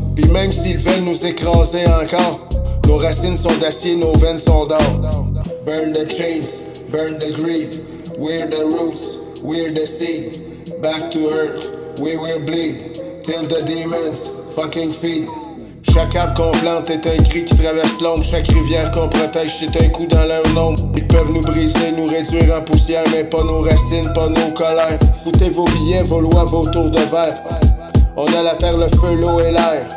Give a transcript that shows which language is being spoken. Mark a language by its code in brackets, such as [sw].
[fr] Pis même s'ils veulent nous écraser encore, nos racines sont d'acier, nos veines sont d'or. [en] Burn the chains, burn the greed. We're the roots, we're the seed. Back to earth, we will bleed till the demons fucking feed. [fr] Chaque arbre qu'on plante est un cri qui traverse l'ombre. Chaque rivière qu'on protège, c'est un coup dans leur nombre. Ils peuvent nous briser, nous réduire en poussière, mais pas nos racines, pas nos colères. Foutez vos billets, vos lois, vos tours de verre. On a la terre, le feu, l'eau et l'air.